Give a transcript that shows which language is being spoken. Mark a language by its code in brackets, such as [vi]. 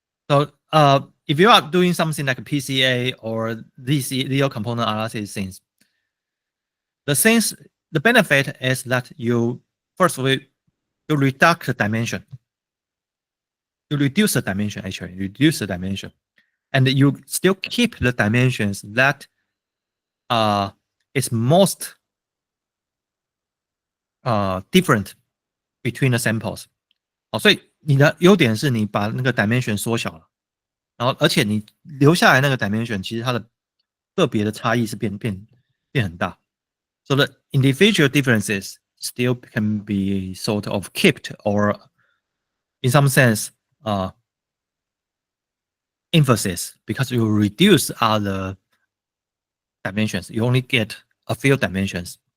[en] So if you are doing something like a PCA or these zero component analysis things, the benefit is that you first of all you reduce the dimension. you reduce the dimension, actually, reduce the dimension. And you still keep the dimensions that is most different between the samples. [zh] 好，所以你的优点是你把那个 dimension 缩小了，然后而且你留下来那个 dimension，其实它的个别的差异是变很大。 [en] So the individual differences still can be sort of kept or in some sense emphasis because you reduce other dimensions. You only get a few dimensions.